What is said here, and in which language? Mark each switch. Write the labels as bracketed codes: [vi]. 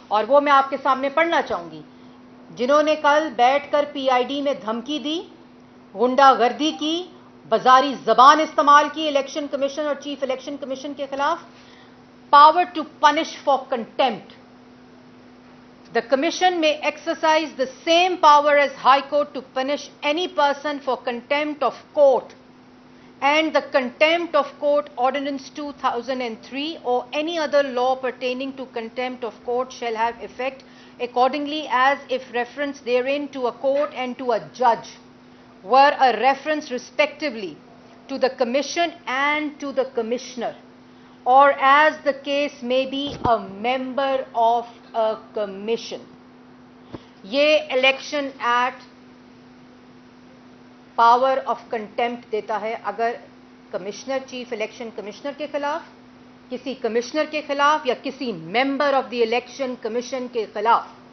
[ur] اور وہ میں آپ کے سامنے پڑھنا چاہوں گی. جنہوں نے کل بیٹھ کر PID میں دھمکی دی, غنڈہ گردی کی, بازاری زبان استعمال کی الیکشن کمیشن اور چیف الیکشن کمیشن کے خلاف, [en] Power to punish for contempt. The Commission may exercise the same power as High Court to punish any person for contempt of court, and the Contempt of Court Ordinance 2003 or any other law pertaining to contempt of court shall have effect accordingly as if reference therein to a court and to a judge were a reference respectively to the Commission and to the Commissioner, or as the case may be a member of a commission. [ur] یہ election act power of contempt دیتا ہے اگر commissioner, chief election commissioner کے خلاف, کسی commissioner کے خلاف یا کسی member of the election commission کے خلاف.